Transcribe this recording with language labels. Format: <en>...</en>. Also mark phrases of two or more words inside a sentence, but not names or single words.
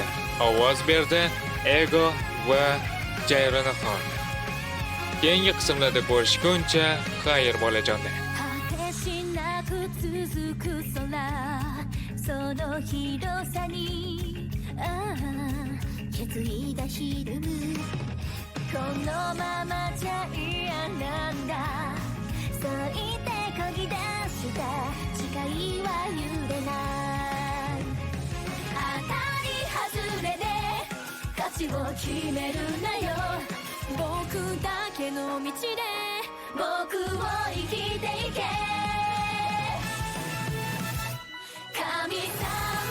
<uz>Ovoz berdi Ego va Jayronaxon. Keyingi qismlarda ko'rishguncha, xayr bolajonlar.</uz> <ja>果てしなく続く空その広さに決意がひるむこのままじゃ嫌なんだそう言って漕ぎ出した誓いは揺れない当たり外れで勝ちを決めるなよ僕だけの道で僕を生きていけ神様</ja>